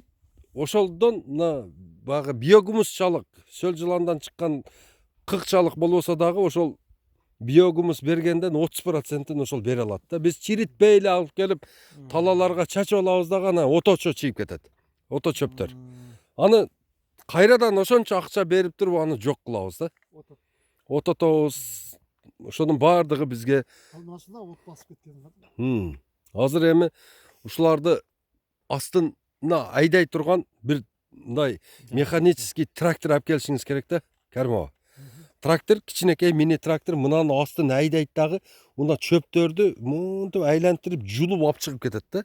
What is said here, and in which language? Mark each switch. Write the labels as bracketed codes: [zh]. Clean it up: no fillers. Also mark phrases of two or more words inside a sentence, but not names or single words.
[ky] Ошолдон мына багы биогумусчалык, сөл жыландан чыккан кыкчалык болбосо дагы ошол биогумус бергенден 30%-ын ошол бере алат да. Биз чиритпей эле алып келип талаларга чачып алабыз дагы анан оточо чийип кетет. Ото чөптөр. Аны кайрадан ошончо акча берип туруп аны жок кылабыз да. Ототобуз. Ошонун бардыгы бизге Almasında ot basıp ketken. азыр эми ушуларды астына айдай турган бир мындай [ru] механический трактор [ky] алып келишиңиз керек да, Каримова. Трактор, кичинекей мини трактор мынанын астын айдайт дагы, мына чөптөрдү мынтип айлантырып жулуп алып чыгып кетет да.